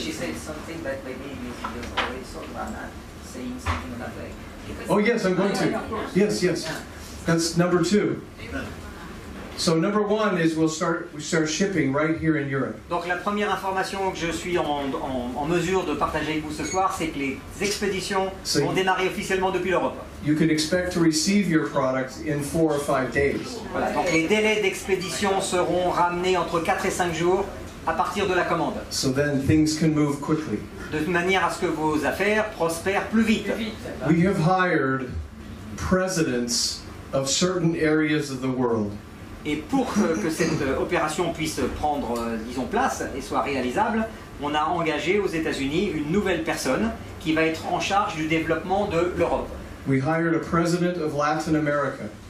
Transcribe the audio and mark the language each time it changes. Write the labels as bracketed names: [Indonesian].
[English] She said something that maybe you already thought about that, saying something about that. Oh yes, I'm going to. Yes, yes. That's number 2. So number 1 is we start shipping right here in Europe. [French] Donc la première information que je suis en mesure de partager avec vous ce soir, c'est que les expéditions vont démarrer officiellement depuis l'Europe. [English] You can expect to receive your product in 4 or 5 days. [French] Voilà. Donc les délais d'expédition seront ramenés entre 4 et 5 jours à partir de la commande. [English] So then things can move quickly. [French] De manière à ce que vos affaires prospèrent plus vite. [English] We have hired presidents of certain areas of the world. [French] Et pour que cette opération puisse prendre, disons, place et soit réalisable, on a engagé aux États-Unis une nouvelle personne qui va être en charge du développement de l'Europe. [English] We hired a president of Latin America.